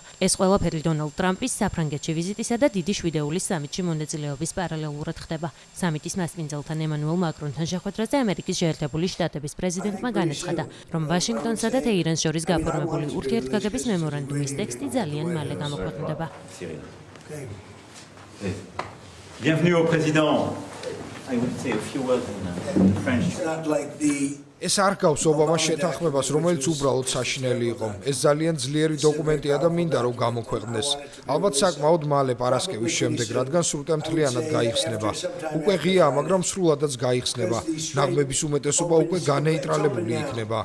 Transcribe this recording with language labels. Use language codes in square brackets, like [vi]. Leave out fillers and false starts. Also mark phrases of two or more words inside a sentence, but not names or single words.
[ka] ეს ყველაფერი დონალდ ტრამპის საფრანგეთში ვიზიტისა და დიდი შვიდეულის სამიტში მონაწილეობის პარალელურად ხდება. სამიტის მასპინძელთან ემანუელ მაკრონთან შეხვედრაზე ამერიკის შეერთებული შტატების პრეზიდენტმა განაცხადა, რომ ვაშინგტონსა და თეირანს შორის გაფორმებული ურთიერთგაგების მემორანდუმის ტექსტი ძალიან მალე გამოქვეყნდება. [fr] Bienvenue au président. [en] I would say a few words in French. [ka] ეს არ გავს ობამას შეთანხმებას, რომელიც უბრალოდ საშინელი იყო. ეს ძალიან ძლიერი დოკუმენტია და მინდა რომ გამოქვეყნდეს. ალბათ საკმაოდ მალე პარასკევის შემდეგ, რადგან სრუტე მთლიანად გაიხსნება. უკვე ღიაა, მაგრამ სრულადაც გაიხსნება. ნაღმების უმეტესობა უკვე განეიტრალებული იქნება.